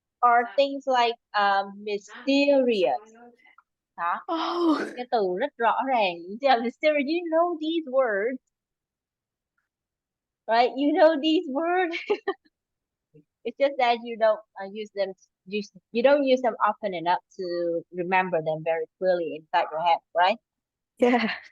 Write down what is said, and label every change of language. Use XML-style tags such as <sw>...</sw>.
<en>Or things like mysterious.</en> <vi>Đó, cái từ rất rõ ràng, đúng chưa?</vi> <en>Mysterious, you know these words, right? You know these words. It's just that you don't use them. You don't use them often enough to remember them very clearly inside your head, right? Yeah.</en>